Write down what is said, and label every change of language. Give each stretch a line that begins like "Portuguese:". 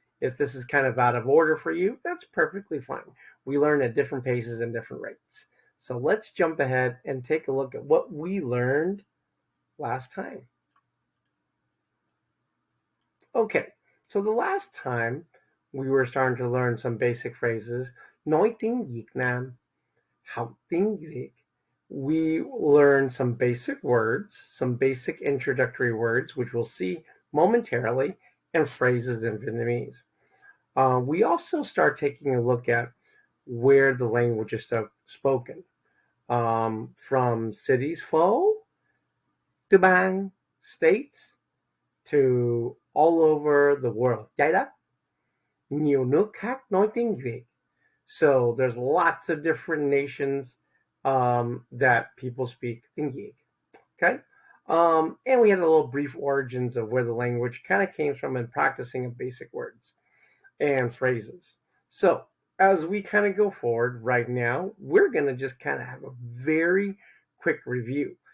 English: If this is kind of out of order for you, that's perfectly fine. We learn at different paces and different rates. So let's jump ahead and take a look at what we learned last time. Okay, so the last time we were starting to learn some basic phrases.
Vietnamese: Nói tiếng Việt Nam, học tiếng Việt.
English: We learned some basic words, some basic introductory words, which we'll see momentarily, and phrases in Vietnamese. We also start taking a look at where the language is spoken, from cities, phố, to bang, states, to all over the world.
Vietnamese: Trái đất, nhiều nước khác nói tiếng Việt.
English: So there's lots of different nations that people speak tiếng Việt. Okay? And we had a little brief origins of where the language kind of came from and practicing of basic words and phrases. So as we kind of go forward right now, we're going to just kind of have a very quick review.